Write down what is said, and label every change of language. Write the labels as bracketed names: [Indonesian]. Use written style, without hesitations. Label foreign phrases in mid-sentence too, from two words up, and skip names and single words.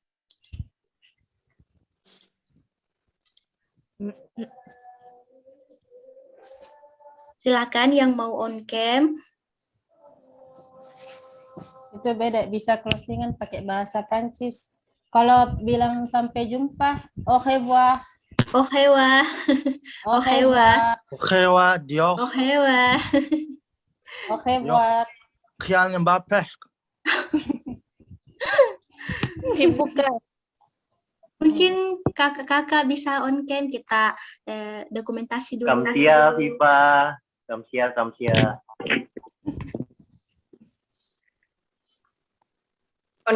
[Indonesian] Silakan yang mau [English] on cam. [Indonesian] Itu beda, bisa closingan pakai bahasa Prancis. Kalau bilang sampai jumpa, [French] au revoir. Au revoir. Au revoir. Au revoir, Dios. Au revoir. Au revoir. Kylian Mbappé. [Indonesian] Bukan. Mungkin kakak-kakak bisa [English] on cam, [Indonesian] kita dokumentasi dulu. Kamsia, Viva. Kamsia.